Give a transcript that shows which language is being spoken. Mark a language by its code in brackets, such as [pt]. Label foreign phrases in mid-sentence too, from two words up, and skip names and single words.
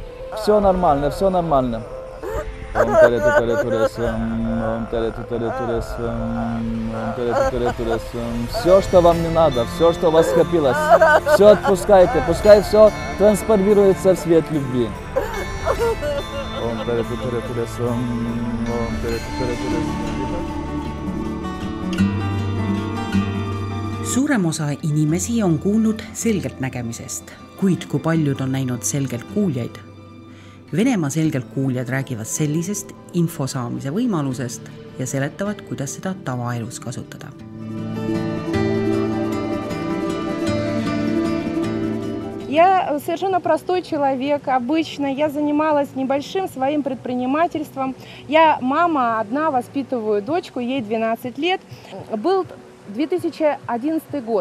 [ru] Все нормально, все нормально. Все, что вам не надо, все, что у вас скопилось, все отпускайте, пускай все трансформируется в свет любви. [et] Suurem osa inimesi on kuulnud selgelt nägemisest, kuid kui paljud on näinud selgelt kuuljaid. Venemaa selgelt kuuljad räägivad sellisest info saamise võimalusest ja seletavad, kuidas seda tavaelus kasutada. [ru] Я совершенно простой человек, обычно я занималась небольшим своим предпринимательством. Я мама одна, воспитываю дочку, ей 12 лет. Был 2011 год.